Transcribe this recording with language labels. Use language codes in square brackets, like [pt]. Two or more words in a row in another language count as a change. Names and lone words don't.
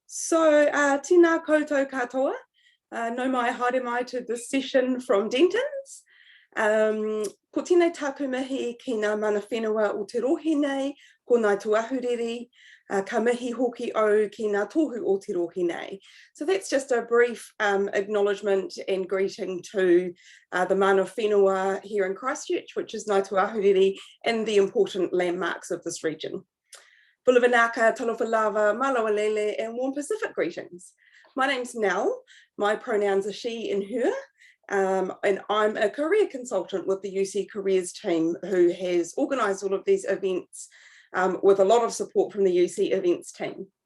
[mi] Tēnā koutou katoa, no mai haere mai [en] to this session from Dentons. [mi] Ko tēnei tāku mihi ki ngā mana whenua o te rohe nei, ko ngā tuahuriri, ka mihi hoki au ki ngā tohu o te rohe nei. [en] So that's just a brief acknowledgement and greeting to the [mi] mana whenua [en] here in Christchurch, which is ngā tuahuriri and the important landmarks of this region. Pulavanaka, [sm] talofa lava, [en] malawa lele, and warm Pacific greetings. My name's Nell, my pronouns are she and her, and I'm a career consultant with the UC Careers team who has organised all of these events with a lot of support from the UC events team.